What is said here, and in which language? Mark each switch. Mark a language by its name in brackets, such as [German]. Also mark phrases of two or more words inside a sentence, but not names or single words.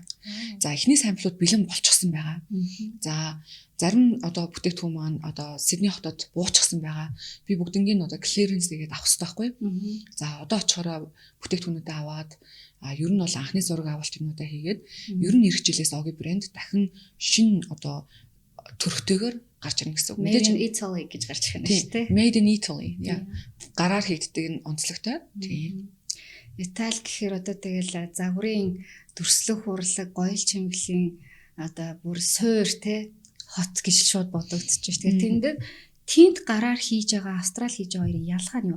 [Mongolian] За эхний самплууд бэлэн болчихсон байгаа. За зарим одоо бүтээгдэхүүн маань одоо Сидней хотод буучихсан байгаа. Би бүгднийг одоо клиренс хийгээд авах хэрэгтэй байхгүй. За одоо очихороо бүтээгдэхүүнүүдээ аваад ер нь бол анхны зураг авалтнуудаа хийгээд ер нь эх жилээс Оги брэнд дахин шинэ одоо төрхтэйгээр гарч ирнэ гэсэн үг. [English] Made in Italy [Mongolian] гэж гарч ирнэ шүү дээ. [English] Made in Italy. [Mongolian] Гараар хийгддэг нь онцлогтой. Тийм. Итали гэхээр одоо тэгэл загварын дүрслэх хурлаг, гоёл чимгэлийн одоо бүр суур те хот гэж шууд бодогдож байна. Тэгээд тэнд гараар хийж байгаа, австрал хийж байгаа хоёрын ялгаа нь юу?